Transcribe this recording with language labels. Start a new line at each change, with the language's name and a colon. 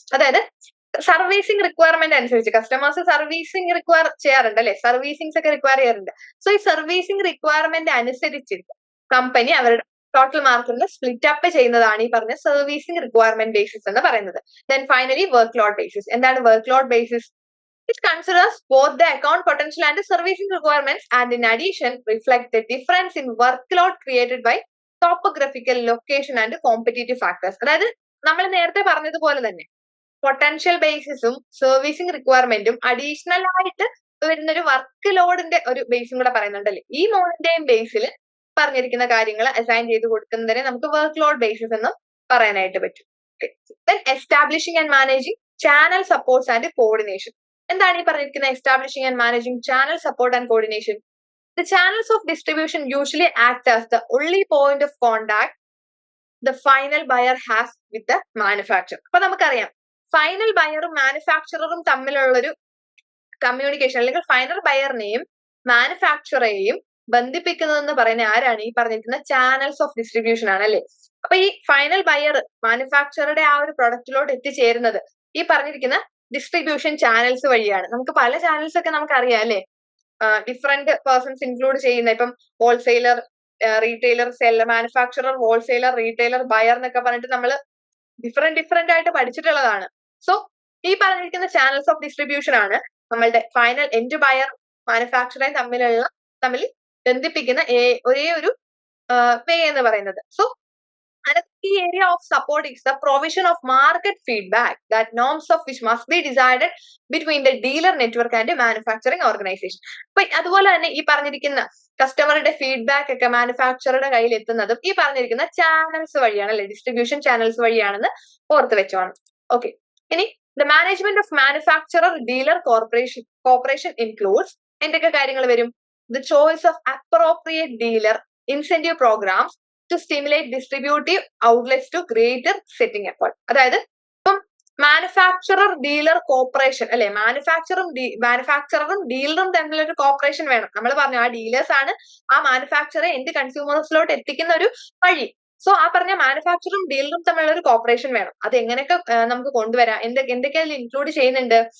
Malayalam: അതായത് servicing requirement അനുസരിച്ച് customers servicing require ചെയ്യാറുണ്ട് അല്ലെ? സർവീസിംഗ്സ് ഒക്കെ റിക്വയർ ചെയ്യാറുണ്ട്. സോ ഈ സർവീസിംഗ് റിക്വയർമെന്റ് അനുസരിച്ചിട്ട് കമ്പനി അവരുടെ ടോട്ടൽ മാർക്കറ്റിൽ സ്പ്ലിറ്റ് അപ്പ് ചെയ്യുന്നതാണ് ഈ പറഞ്ഞ സർവീസിംഗ് റിക്വയർമെന്റ് ബേസിസ് എന്ന് പറയുന്നത്.
English: Then finally work load basis.
Malayalam: എന്താണ് work load basis?
English: It considers both the account potential and the servicing requirements, and in addition reflect the difference in workload created by topographical location and competitive factors.
Malayalam: അതായത് നമ്മൾ നേരത്തെ പറഞ്ഞതുപോലെ തന്നെ potential ബേസിസും servicing റിക്വയർമെന്റും additional ആയിട്ട് വരുന്ന ഒരു work ലോഡിന്റെ ഒരു ബേസും കൂടെ പറയുന്നുണ്ടല്ലേ? ഈ മൂന്നിന്റെയും ബേസിൽ പറഞ്ഞിരിക്കുന്ന കാര്യങ്ങൾ അസൈൻ ചെയ്ത് കൊടുക്കുന്നതിനെ നമുക്ക് വർക്ക് ലോഡ് ബേസിസ് എന്നും പറയാനായിട്ട് പറ്റും.
English: Then establishing and managing channel supports and coordination.
Malayalam: എന്താണ് ഈ പറഞ്ഞിരിക്കുന്ന establishing and managing channel support and coordination?
English: The channels of distribution usually act as the only point of contact the final buyer has with the manufacturer.
Malayalam: അപ്പൊ നമുക്കറിയാം final ബയറും മാനുഫാക്ചററും തമ്മിലുള്ളൊരു communication അല്ലെങ്കിൽ final ബയറിനെയും മാനുഫാക്ചററെയും ബന്ധിപ്പിക്കുന്നതെന്ന് പറയുന്ന ആരാണ്? ഈ പറഞ്ഞിരിക്കുന്ന ചാനൽസ് ഓഫ് ഡിസ്ട്രിബ്യൂഷൻ ആണ് അല്ലെ? അപ്പൊ ഈ ഫൈനൽ ബയർ മാനുഫാക്ചറുടെ ആ ഒരു പ്രൊഡക്റ്റിലോട്ട് എത്തിച്ചേരുന്നത് ഈ പറഞ്ഞിരിക്കുന്ന ഡിസ്ട്രിബ്യൂഷൻ ചാനൽസ് വഴിയാണ്. നമുക്ക് പല ചാനൽസ് ഒക്കെ നമുക്കറിയാം അല്ലെ? ഡിഫറെന്റ് പേഴ്സൺസ് ഇൻക്ലൂഡ് ചെയ്യുന്ന ഇപ്പം wholesaler, retailer, seller, manufacturer, wholesaler, retailer, buyer എന്നൊക്കെ പറഞ്ഞിട്ട് നമ്മൾ ഡിഫറെന്റ് ആയിട്ട് പഠിച്ചിട്ടുള്ളതാണ്. സോ ഈ പറഞ്ഞിരിക്കുന്ന ചാനൽസ് ഓഫ് ഡിസ്ട്രിബ്യൂഷൻ ആണ് നമ്മളുടെ ഫൈനൽ എൻഡ് ബയർ മാനുഫാക്ചറിങ് തമ്മിൽ ബന്ധിപ്പിക്കുന്ന ഒരേ ഒരു വേ എന്ന് പറയുന്നത്.
English: So another key area of support is the provision of market feedback, that norms of which must be decided between the dealer network and the manufacturing organization.
Malayalam: അപ്പൊ അതുപോലെ തന്നെ ഈ പറഞ്ഞിരിക്കുന്ന കസ്റ്റമറുടെ ഫീഡ്ബാക്ക് ഒക്കെ മാനുഫാക്ചറുടെ കയ്യിൽ എത്തുന്നതും ഈ പറഞ്ഞിരിക്കുന്ന ചാനൽസ് വഴിയാണ് അല്ലെ? ഡിസ്ട്രിബ്യൂഷൻ ചാനൽസ് വഴിയാണെന്ന് ഓർത്ത് വെച്ചോണം. ഓക്കെ, ഇനി
English: the management of manufacturer dealer corporation includes
Malayalam: എന്തൊക്കെ കാര്യങ്ങൾ വരും?
English: The choice of appropriate dealer incentive programmes to stimulate distributive outlets to greater setting effort.
Malayalam: അതായത് ഇപ്പം മാനുഫാക്ചറർ ഡീലർ കോർപ്പറേഷൻ അല്ലെ? മാനുഫാക്ചററും ഡീലറും തമ്മിലൊരു കോർപ്പറേഷൻ വേണം. നമ്മൾ പറഞ്ഞു ആ ഡീലേഴ്സ് ആണ് ആ മാനുഫാക്ചറെ എൻഡ് കൺസ്യൂമേഴ്സിലോട്ട് എത്തിക്കുന്ന ഒരു വഴി. സോ ആ പറഞ്ഞ മാനുഫാക്ചറും ഡീലറും തമ്മിലുള്ള ഒരു കോപ്പറേഷൻ വേണം. അത് എങ്ങനെയൊക്കെ നമുക്ക് കൊണ്ടുവരാം, എന്തൊക്കെ അതിൽ ഇൻക്ലൂഡ് ചെയ്യുന്നുണ്ട്?